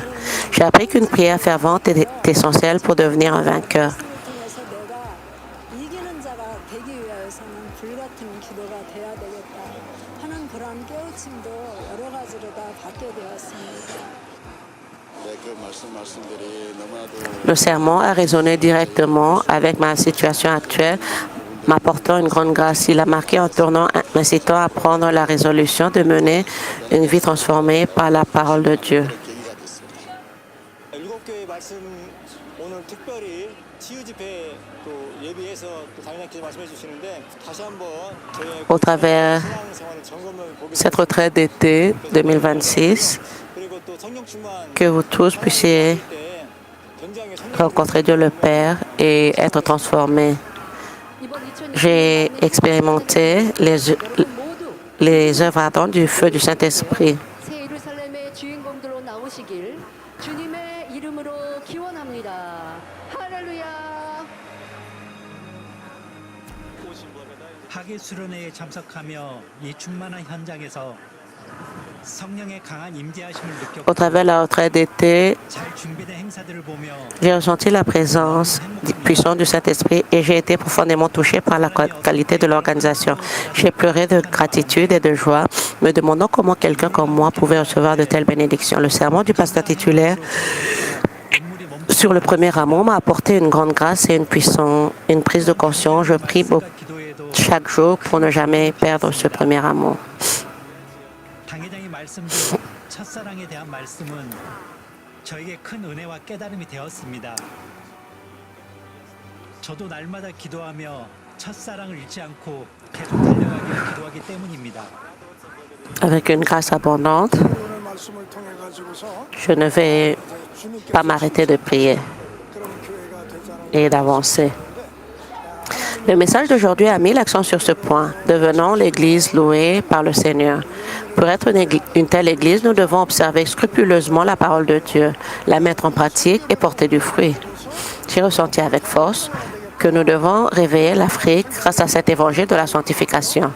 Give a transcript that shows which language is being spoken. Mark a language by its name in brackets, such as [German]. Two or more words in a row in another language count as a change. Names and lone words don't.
[French] J'ai appris qu'une prière fervente est essentielle pour devenir un vainqueur. [Korean] 통해서 내가 이기는 자가 되기 위하여서는 불같은 기도가 돼야 되겠다 하는 그런 깨우침도 여러 가지로 다 받게 되었습니다. 그 말씀들이 너무나도 [French] Le sermon a résonné directement avec ma situation actuelle, m'apportant une grande grâce. Il a marqué un tournant m'incitant à prendre la résolution de mener une vie transformée par la parole de Dieu. [Korean] 계기가 됐습니다. 7교회 말씀 오늘 특별히 치유 집회 또 예비해서 또 담임자께서 말씀해 주시는데 다시 한번 저의 [French] Au travers [Korean] 신앙생활을 점검을 보게 [French] cette retraite d'été 2026, [Korean] 그리고 또 성령 충만 [French] que vous tous puissiez [Korean] 때 굉장히 성령 [French] rencontrer Dieu le Père et être transformés. [Korean] 이번 2020년 [French] J'ai expérimenté les œuvres ardentes du feu du Saint-Esprit. [Korean] 새 예루살렘의 주인공들로 나오시길 주님의 이름으로 기원합니다. 할렐루야. 학예 수련회에 참석하며 이 충만한 현장에서 성령의 강한 임재하심을 [French] Au travers de la retraite d'été, [Korean] 잘 준비된 행사들을 보며 [French] j'ai ressenti la présence puissante du Saint-Esprit et j'ai été profondément touché par la qualité de l'organisation. J'ai pleuré de gratitude et de joie, me demandant comment quelqu'un comme moi pouvait recevoir de telles bénédictions. Le sermon du pasteur titulaire sur le premier amour m'a apporté une grande grâce et une prise de conscience. Je prie chaque jour pour ne jamais perdre ce premier amour. [Korean] 당회장이 말씀드린 첫사랑에 대한 말씀은 저에게 큰 은혜와 깨달음이 되었습니다. 저도 날마다 기도하며 첫사랑을 잃지 않고 계속 달려가기를 기도하기 때문입니다. [French] Avec une grâce abondante, [Korean] 오늘 말씀을 통해 가지고서 [French] je ne vais pas m'arrêter de prier [Korean] 그런 교회가 되자는 [French] et d'avancer. Le message d'aujourd'hui a mis l'accent sur ce point. Devenons l'Église louée par le Seigneur. Pour être une telle Église, nous devons observer scrupuleusement la parole de Dieu, la mettre en pratique et porter du fruit. J'ai ressenti avec force que nous devons réveiller l'Afrique grâce à cet évangile de la sanctification.